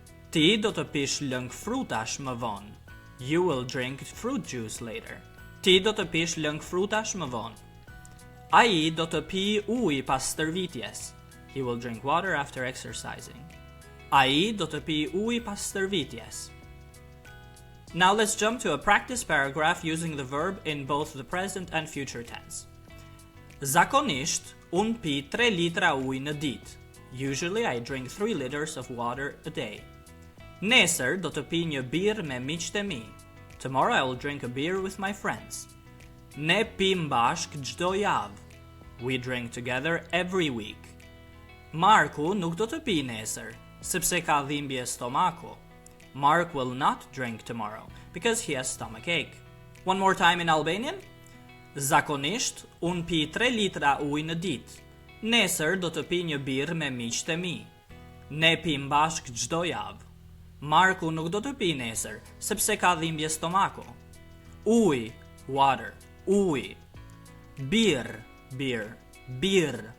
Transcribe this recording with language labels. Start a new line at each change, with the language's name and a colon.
Albanian: Ti do të pish lëng frutash më vonë.
English: You will drink fruit juice later.
Albanian: Ti do të pish lëng frutash më vonë. Ai do të pi ujë pas stërvitjes.
English: He will drink water after exercising.
Albanian: Ai do të pi ujë pas stërvitjes.
English: Now let's jump to a practice paragraph using the verb in both the present and future tense.
Albanian: Zakonisht, un pi 3 litra ujë në ditë.
English: Usually I drink 3 liters of water a day.
Albanian: Nesër do të pi një birë me miqtë e mi.
English: Tomorrow I will drink a beer with my friends.
Albanian: Ne pim bashk çdo javë.
English: We drink together every week.
Albanian: Marku nuk do të pi nesër, sepse ka dhimbje stomaku.
English: Mark will not drink tomorrow because he has stomachache. One more time in Albanian.
Albanian: Zakonisht, un pi 3 litra ujë në ditë. Nesër do të pi një birë me miqtë e mi. Ne pim bashk çdo javë. Marku nuk do të pi nesër, sepse ka dhimbje stomaku. Ujë, water, ujë. Bir, beer, bir.